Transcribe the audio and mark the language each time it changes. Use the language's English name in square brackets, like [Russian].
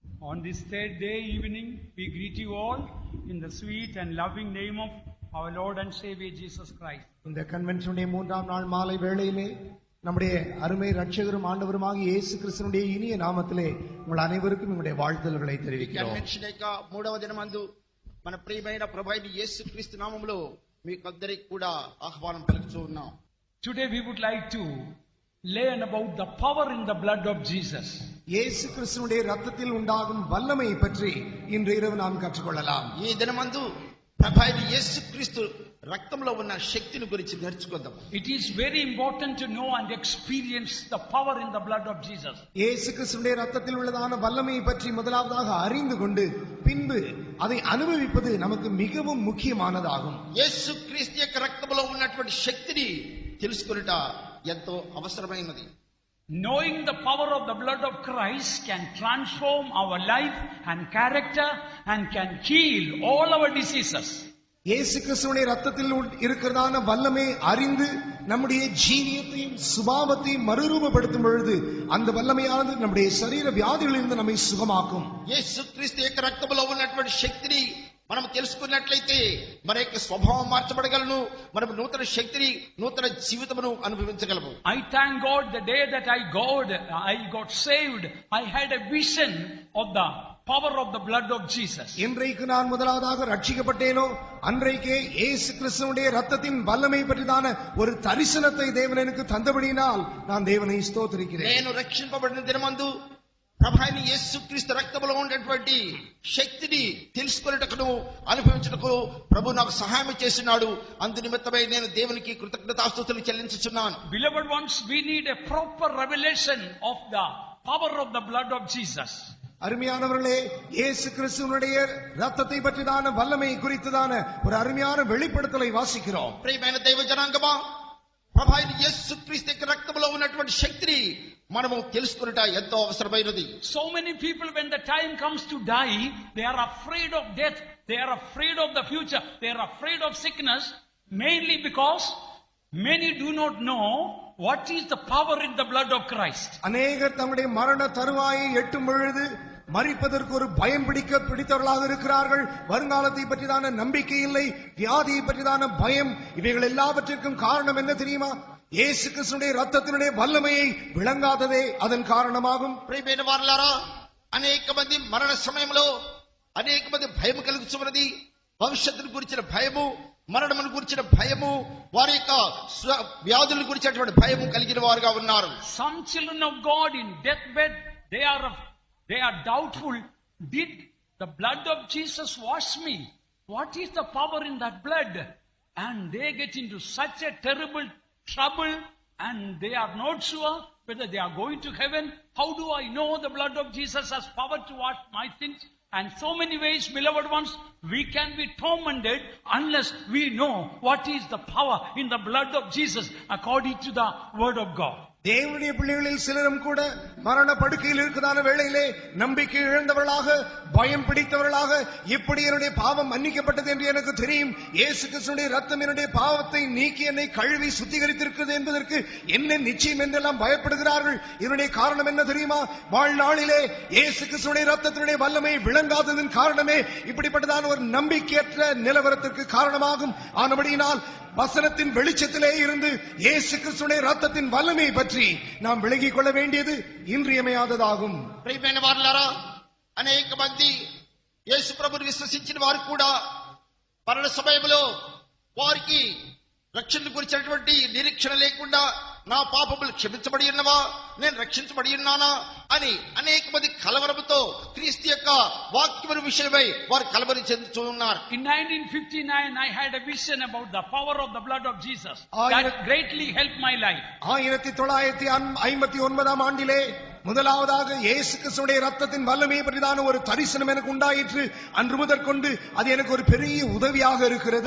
[English] On this third day evening, we greet you all in the sweet and loving name of our Lord and Savior Jesus Christ. [Tamil] இந்த கன்வென்ஷனுடைய 3ஆம் நாள் மாலை வேளையிலே நம்முடைய அருமை ரட்சகரும் ஆண்டவருமாகிய இயேசு கிறிஸ்துவினுடைய இனிய நாமத்திலே உங்கள் அனைவருக்கும் நம்முடைய வாழ்த்துதல்களை தெரிவிக்கிறோம். [Telugu] కన్వెన్షన్ యొక్క 3వ దినమందు మన ప్రియమైన ప్రభువైన యేసుక్రీస్తు నామములో మీకందరికీ కూడా ఆహ్వానం పలుకుతూ ఉన్నాం. [English] Today we would like to learn about the power in the blood of Jesus. [Tamil] இயேசு கிறிஸ்துவினுடைய இரத்தத்தில் உண்டாகும் வல்லமை பற்றி இன்று இரவு நாம் கற்றுக்கொள்ளலாம். [Telugu] ఈ దినమందు ప్రభువైన యేసుక్రీస్తు రక్తంలో ఉన్న శక్తిని గురించి నేర్చుకుందాం. [English] It is very important to know and experience the power in the blood of Jesus. [Tamil] இயேசு கிறிஸ்துவினுடைய இரத்தத்தில் உள்ளதான வல்லமையை பற்றி முதலாவதாக அறிந்து கொண்டு பின்பு அதை அனுபவிப்பது நமக்கு மிகவும் முக்கியமானதாகும். [Telugu] యేసుక్రీస్తు యొక్క రక్తంలో ఉన్నటువంటి శక్తిని తెలుసుకొనుట ఎంతో అవసరమైనది. [English] Knowing the power of the blood of Christ can transform our life and character and can heal all our diseases. [Tamil] இயேசு கிறிஸ்துவினுடைய இரத்தத்தில் இருக்கிறதான வல்லமை அறிந்து நம்முடைய ஜீவியத்தையும் சுபாவத்தையும் மறுரூபப்படுத்தும் பொழுது அந்த வல்லமையானது நம்முடைய சரீர வியாதிகளிலிருந்து நம்மை சுகமாக்கும். [Telugu] యేసుక్రీస్తు యొక్క రక్తంలో ఉన్నటువంటి శక్తిని మనం తెలుసుకున్నట్లయితే మన యొక్క స్వభావం మార్చబడగలను, మనం నూతన శక్తిని నూతన జీవితమును అనుభవించగలము. [English] I thank God the day that I got saved, I had a vision of the power of the blood of Jesus. [Tamil] இன்றைக்கு நான் முதலாவதாக ரட்சிக்கப்பட்டேனோ அன்றைக்கே இயேசு கிறிஸ்துவினுடைய இரத்தத்தின் வல்லமை பற்றிதான ஒரு தரிசனத்தை தேவன் எனக்கு தந்தபடியினால் நான் தேவனை ஸ்தோத்திரிக்கிறேன். [Telugu] నేను రక్షింపబడిన దినమందు ప్రభువైన యేసుక్రీస్తు రక్తములో ఉన్నటువంటి శక్తిని తెలుసుకొనుటకు అనుభవించుటకు ప్రభు నాకు సహాయం చేస్తున్నాడు. అందు నిమిత్తమై నేను దేవునికి కృతజ్ఞతాస్తుతులు చెల్లించుచున్నాను. [English] Beloved ones, we need a proper revelation of the power of the blood of Jesus. [Tamil] அருமையானவர்களே, இயேசு கிறிஸ்துவினுடைய இரத்தத்தை பற்றிதான வல்லமை குறித்ததான ஒரு அருமையான வெளிப்படுத்தலை வாசிக்கிறோம். [Telugu] ప్రియమైన దైవ జనాంగమా, ప్రభువైన యేసుక్రీస్తు యొక్క రక్తములో ఉన్నటువంటి శక్తిని మనము తెలుసుకొనుట ఎంతో అవసరమైనది. [English] So many people, when the time comes to die, they are afraid of death, they are afraid of the future, they are afraid of sickness, mainly because many do not know what is the power in the blood of Christ. [Tamil] அநேகர் தம்முடைய மரண தருவாயை எட்டும் பொழுது மரிப்பதற்கு ஒரு பயம் பிடித்தவர்களாக இருக்கிறார்கள். வருங்காலத்தை பற்றிதான நம்பிக்கை இல்லை, வியாதியை பற்றிதான பயம். இவைகள் எல்லாவற்றிற்கும் காரணம் என்ன தெரியுமா? இயேசு கிறிஸ்துவினுடைய இரத்தத்தினுடைய வல்லமையை விளங்காததே அதன் காரணமாகும். [Telugu] ప్రియమైన వారలారా, అనేక మంది మరణ సమయంలో అనేక మంది భయం కలుగుతున్నది. భవిష్యత్తును గురించిన భయము, మరణమును గురించిన భయము, వారి యొక్క వ్యాధులను గురించినటువంటి భయము కలిగిన వారుగా ఉన్నారు. [English] Some children of God in deathbed, they are doubtful. Did the blood of Jesus wash me? What is the power in that blood? And they get into such a terrible trouble and they are not sure whether they are going to heaven. How do I know the blood of Jesus has power to wash my sins? And so many ways, beloved ones, we can be tormented unless we know what is the power in the blood of Jesus according to the word of God. [Tamil] தேவனுடைய பிள்ளைகளில் சிலரும் கூட மரண படுக்கையில் இருக்கிறதான வேளையிலே நம்பிக்கை இழந்தவர்களாக, பயம் பிடித்தவர்களாக, எப்படி என்னுடைய பாவம் மன்னிக்கப்பட்டது என்று எனக்கு தெரியும், இயேசு கிறிஸ்துவினுடைய இரத்தம் என்னுடைய பாவத்தை நீக்கி என்னை கழுவி சுத்திகரித்திருக்கிறது என்பதற்கு என்ன நிச்சயம் என்றெல்லாம் பயப்படுகிறார்கள். இதனுடைய காரணம் என்ன தெரியுமா? வாழ்நாளிலே இயேசு கிறிஸ்துவினுடைய இரத்தத்தினுடைய வல்லமை விளங்காததன் காரணமே இப்படிப்பட்டதான ஒரு நம்பிக்கையற்ற நிலவரத்திற்கு காரணமாகும். ஆனபடியினால் வசனத்தின் வெளிச்சத்திலே இருந்து இயேசு கிறிஸ்துவினுடைய இரத்தத்தின் வல்லமை பற்றி நாம் விளங்கிக் கொள்ள வேண்டியது இன்றியமையாததாகும். [Telugu] ప్రియమైన వారలారా, అనేక మంది యేసు ప్రభువుని విశ్వసించిన వారు కూడా మరణ సమయంలో వారికి రక్షణ గురించినటువంటి నిరీక్షణ లేకుండా నా పాపములు క్షమించబడి ఉన్నవా, నేను రక్షించబడి ఉన్నానా అని అనేక మంది కలవరముతో క్రీస్తు యొక్క వాక్యముల విషయమై వారు కలవరి చెందుతూ ఉన్నారు. [English] In 1959, I had a vision about the power of the blood of Jesus. That greatly helped my life. [Tamil] 1959 ஆண்டிலே முதலாவதாக இயேசு கிறிஸ்துவினுடைய இரத்தத்தின் வல்லமையை பற்றிதான ஒரு தரிசனம் எனக்கு உண்டாயிற்று. அன்று முதற்கொண்டு அது எனக்கு ஒரு பெரிய உதவியாக இருக்கிறது.